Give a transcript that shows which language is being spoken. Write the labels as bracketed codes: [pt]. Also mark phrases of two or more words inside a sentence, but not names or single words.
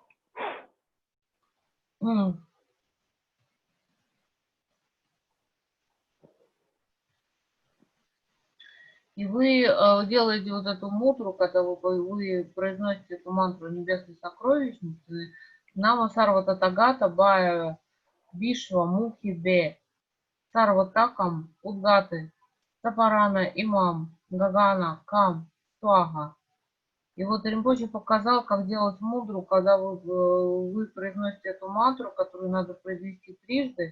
[ru] И вы делаете вот эту мудру, когда вы произносите эту мантру небесной сокровищницы. [sa] नम सर्वत तगत बय विश्व मुहि बे. सर्वतकम् उद्गत. सपरन इमम् गगन कम् स्वग. [ru] И вот Римпоче показал, как делать мудру, когда вы произносите эту мантру, которую надо произнести трижды.